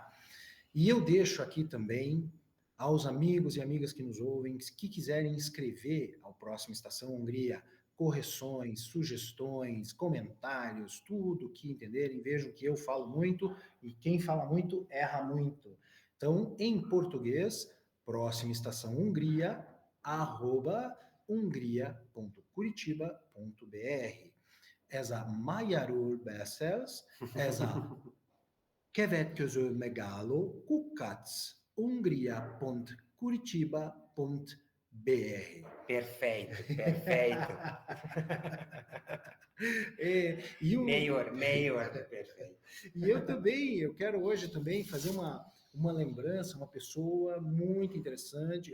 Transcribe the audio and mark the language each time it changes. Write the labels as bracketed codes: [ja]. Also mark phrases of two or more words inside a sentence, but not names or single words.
[pt] E eu deixo aqui também aos amigos e amigas que nos ouvem, que quiserem escrever ao próximo Estação Hungria correções, sugestões, comentários, tudo que entenderem. Vejam que eu falo muito e quem fala muito erra muito. Então, em português, próxima estação Hungria, @hungria.curitiba.br. [hu] Ez a magyarul beszélsz, ez a következő megálló kukac.hungria.curitiba.br. [pt] Perfeito, perfeito. Melhor, perfeito. E eu também, eu quero hoje também fazer uma lembrança, uma pessoa muito interessante.